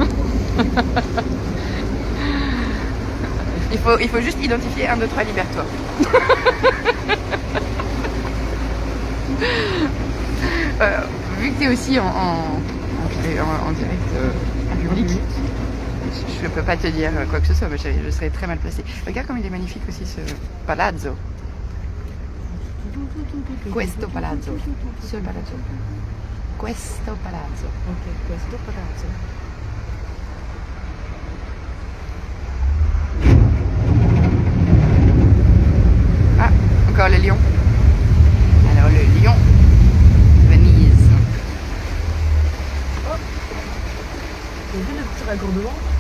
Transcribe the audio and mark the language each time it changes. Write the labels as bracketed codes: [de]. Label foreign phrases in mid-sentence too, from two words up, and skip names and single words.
[fr] Il faut juste identifier 1, 2, 3, libère-toi. Vu que tu es aussi en direct public, je ne peux pas te dire quoi que ce soit, mais je serais très mal placée. Regarde comme il est magnifique aussi ce palazzo. [it] Questo palazzo. [fr] Ce palazzo. [it] Questo palazzo. Ok, questo palazzo. [fr] Ah, encore le lion. Alors le lion, Venise. T'as vu le petit raccordement?